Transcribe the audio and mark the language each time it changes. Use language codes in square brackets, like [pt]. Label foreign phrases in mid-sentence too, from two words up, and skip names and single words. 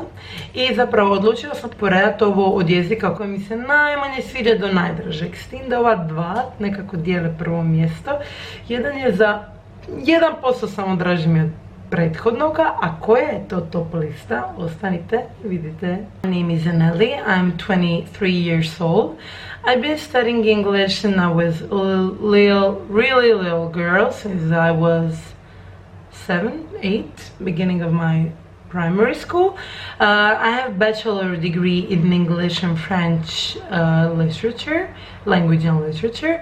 [hr] I zapravo odlučila sam poredati ovo od jezika koji mi se najmanje sviđa do najdražeg. S tim da ova dva nekako dijele prvo mjesto. Jedan je za 1% samo draži mi od prethodnoga, a koja je to top lista? Ostanite, vidite. [en] My name is Anneli, I'm 23 years old. I've been studying English since I was a really little girl, since I was 7, 8, beginning of my primary school. I have bachelor degree in English and French language and literature.